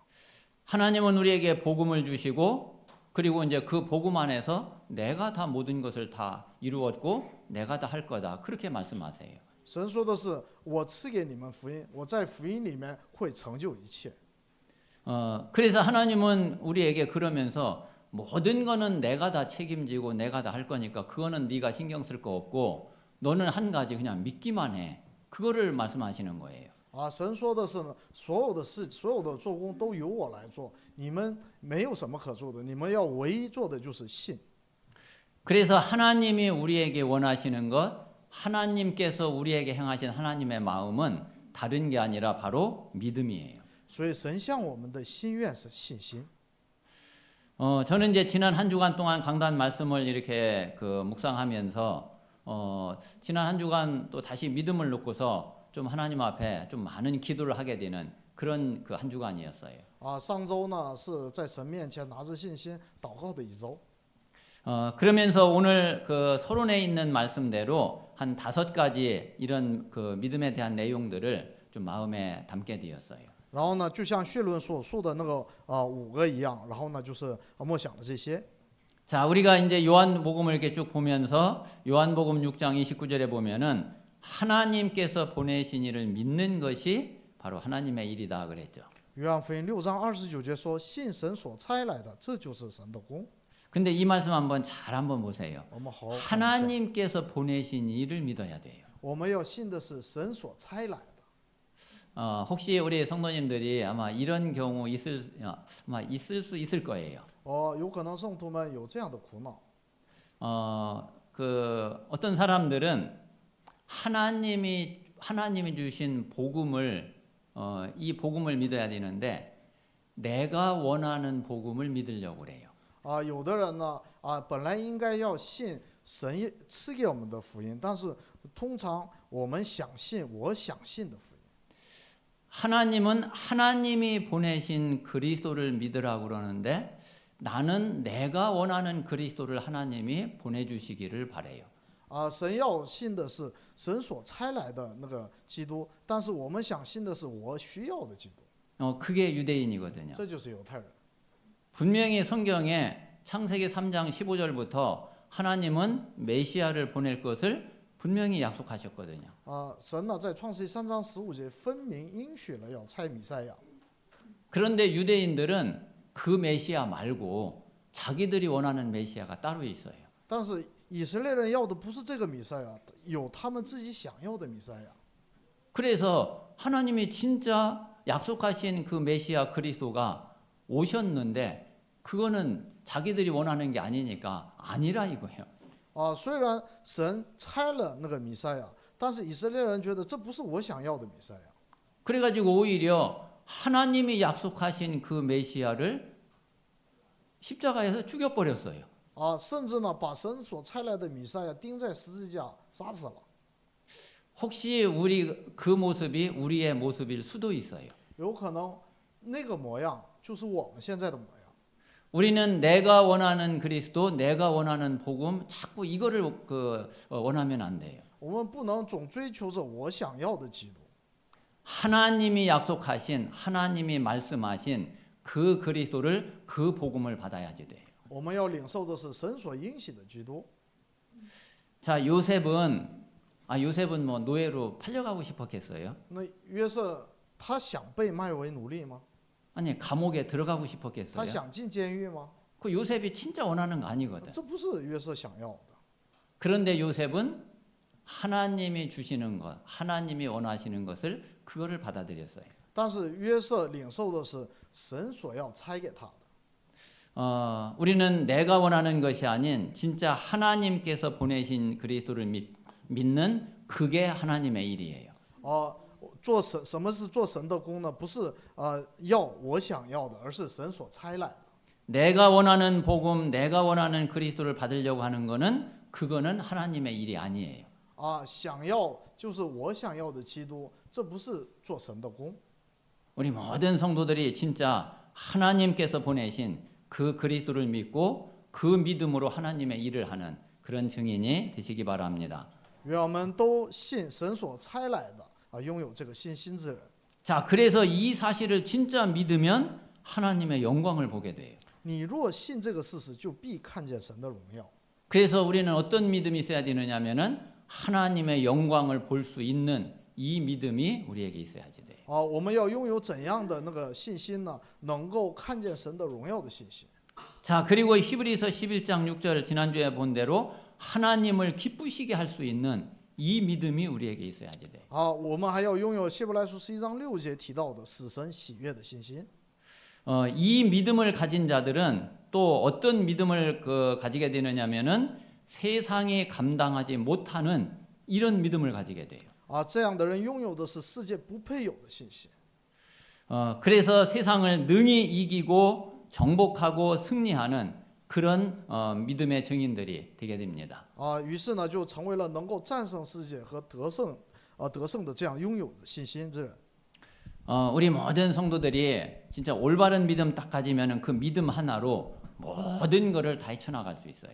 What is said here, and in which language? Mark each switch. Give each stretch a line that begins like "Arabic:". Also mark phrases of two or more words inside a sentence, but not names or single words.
Korean: 하나님은 우리에게 복음을 주시고 그리고 이제 그 복음 안에서 내가 다 모든 것을 다 이루었고 내가 다 할 거다 그렇게 말씀하세요.
Chinese: 神说的是我赐给你们福音，我在福音里面会成就一切。
Korean: 그래서 하나님은 우리에게 그러면서 모든 거는 내가 다 책임지고 내가 다 할 거니까 그거는 네가 신경 쓸 거 없고 너는 한 가지 그냥 믿기만 해. 그거를 말씀하시는 거예요.
Chinese: 神说的是呢，所有的事，所有的做工都由我来做，你们没有什么可做的，你们要唯一做的就是信。
Korean: 그래서 하나님이 우리에게 원하시는 것, 하나님께서 우리에게 행하신 하나님의 마음은 다른 게 아니라 바로 믿음이에요.
Chinese: 所以神向我们的心愿是信心。
Korean: 저는 이제 지난 한 주간 동안 강단 말씀을 이렇게 묵상하면서 지난 한 주간 또 다시 믿음을 놓고서 좀 하나님 앞에 좀 많은 기도를 하게 되는 그런 그 한 주간이었어요.
Chinese: 上周呢是在神面前拿着信心祷告的一周。
Korean: 그러면서 오늘 그 서론에 있는 말씀대로 한 5가지 이런 그 믿음에 대한 내용들을 좀 마음에 담게 되었어요.
Chinese: 然后呢，就像绪论所述的那个5个一样，然后呢就是默想的这些。
Korean: 자, 우리가 이제 요한복음을 이렇게 쭉 보면서 요한복음 6장 29절에 보면은 하나님께서 보내신 이를 믿는 것이 바로 하나님의 일이다 그랬죠.
Chinese: 约翰福音6章29节说：“信神所差来的，这就是神的功。
Korean: 근데 이 말씀 한번 보세요.
Chinese: 我们好好看一下，
Korean: 하나님께서 보내신 이를 믿어야 돼요.
Chinese: 我们要信的是神所差来的。
Korean: 혹시 우리 성도님들이 아마 이런 경우 아마 있을 수 있을 거예요.
Chinese: 有可能圣徒们有这样的苦恼。
Korean: 그 어떤 사람들은 하나님이 주신 복음을 이 복음을 믿어야 되는데 내가 원하는 복음을 믿으려고 그래요.
Chinese: 有的人呢，本来应该要信神赐给我们的福音，但是通常我们想信我想信的福音。
Korean: 하나님은 하나님이 보내신 그리스도를 믿으라고 그러는데 나는 내가 원하는 그리스도를 하나님이 보내주시기를 바래요.
Chinese: 神要信的是神所差来的那个基督，但是我们想信的是我需要的基督。
Korean: 그게 유대인이거든요.
Chinese: 这就是犹太人。
Korean: 분명히 성경에 창세기 3장 15절부터 하나님은 메시아를 보낼 것을 분명히 약속하셨거든요.
Chinese: 神呢在创世记3章15节分明应许了要差弥赛亚。
Korean: 그런데 유대인들은 그 메시아 말고 자기들이 원하는 메시아가 따로 있어요.
Chinese: 但是以色列人要的不是这个弥赛亚，有他们自己想要的弥赛亚。
Korean: 그래서 하나님이 진짜 약속하신 그 메시아 그리스도가 오셨는데 그거는 자기들이 원하는 게 아니니까 아니라 이거예요.
Chinese: 虽然神差了那个弥赛亚，但是以色列人觉得这不是我想要的弥赛亚。
Korean: 그래가지고 오히려 하나님이 약속하신 그 메시아를 십자가에서 죽여버렸어요.
Chinese: 甚至呢把神所差来的弥赛亚钉在十字架杀死了。
Korean: 혹시 우리 그 모습이 우리의 모습일 수도 있어요.
Chinese: 有可能那个模样就是我们现在的模样。
Korean: 우리는 내가 원하는 그리스도, 내가 원하는 복음 자꾸 이거를 원하면 안 돼요.
Chinese: 我们不能总追求着我想要的基督。
Korean: 하나님이 약속하신, 하나님이 말씀하신 그 그리스도를 그 복음을 받아야지 돼요.
Chinese: 我们要领受的是神所应许的基督。
Korean: 자, 요셉은 뭐 노예로 팔려가고 싶었겠어요?
Chinese: 那约瑟他想被卖为奴隶吗？
Korean: 아니, 감옥에 들어가고
Chinese: 他
Korean: 싶었겠어요?
Chinese: 想进监狱吗？
Korean: 그 요셉이 진짜 원하는 거 아니거든.
Chinese: 这不是约瑟想要的。
Korean: 그런데 요셉은 하나님이 주시는 것, 하나님이 원하시는 것을 그거를 받아들였어요.
Chinese: 但是约瑟领受的是神所要差给他的。
Korean: 우리는 내가 원하는 것이 아닌 진짜 하나님께서 보내신 그리스도를 믿는 그게 하나님의 일이에요.
Chinese: 做什么是做神的工呢？不是要我想要的，而是神所差来的。
Korean: 내가 원하는 복음, 내가 원하는 그리스도를 받으려고 하는 거는 그거는 하나님의 일이 아니에요.
Chinese: 想要就是我想要的基督，这不是做神的工。
Korean: 우리 모든 성도들이 진짜 하나님께서 보내신 그 그리스도를 믿고 그 믿음으로 하나님의 일을 하는 그런 증인이 되시기 바랍니다.
Chinese: 愿我们都信神所差来的，拥有这个信心之人。
Korean: 자, 그래서 이 사실을 진짜 믿으면 하나님의 영광을 보게 돼요.
Chinese: 你若信这个事实，就必看见神的荣耀。
Korean: 그래서 우리는 어떤 믿음이 있어야 되느냐면은 하나님의 영광을 볼 수 있는 이 믿음이 우리에게 있어야지 돼요.
Chinese: 我们要拥有怎样的那个信心呢？能够看见神的荣耀的信心。
Korean: 자, 그리고 히브리서 11장 6절 지난주에 본 대로 하나님을 기쁘시게 할 수 있는 이 믿음이 우리에게 있어야지 돼요.
Chinese: 我们还要拥有希伯来书11章6节提到的使神喜悦的信心。
Korean: 이 믿음을 가진 자들은 또 어떤 믿음을 가지게 되느냐면은 세상이 감당하지 못하는 이런 믿음을 가지게 돼요.
Chinese: 这样的人拥有的是世界不配有的信心。
Korean: 그래서 세상을 능히 이기고 정복하고 승리하는 그런 믿음의 증인들이 되게 됩니다.
Chinese: 于是呢，就成为了能够战胜世界和得胜的这样拥有的信心之人。
Korean: 우리 모든 성도들이 진짜 올바른 믿음 딱 가지면은 그 믿음 하나로 모든 것을 다 헤쳐나갈 수 있어요.